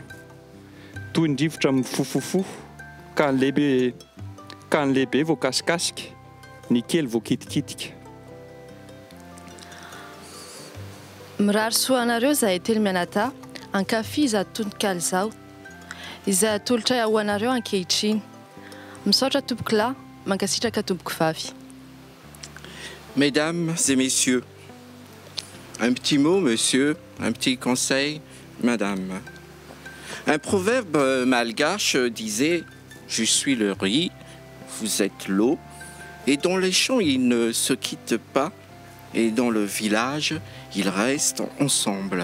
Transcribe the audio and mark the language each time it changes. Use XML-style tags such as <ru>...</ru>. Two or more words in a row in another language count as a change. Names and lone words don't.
<mg>Toy ny rivotra mifofofo ka ny lehibe voakasikasika, ny kely voakitikitika. Mirary soa anareo zahay telo mianata, ankafizy atononkalo izao, izay atolotray ao anareo ankehitriny. Misaotra tompoko lahy, mankasitraka tompoko vavy.</mg> <fr>Mesdames et messieurs, un petit mot, monsieur, un petit conseil, madame. Un proverbe malgache disait « Je suis le riz, vous êtes l'eau » et dans les champs, ils ne se quittent pas et dans le village, ils restent ensemble.</fr>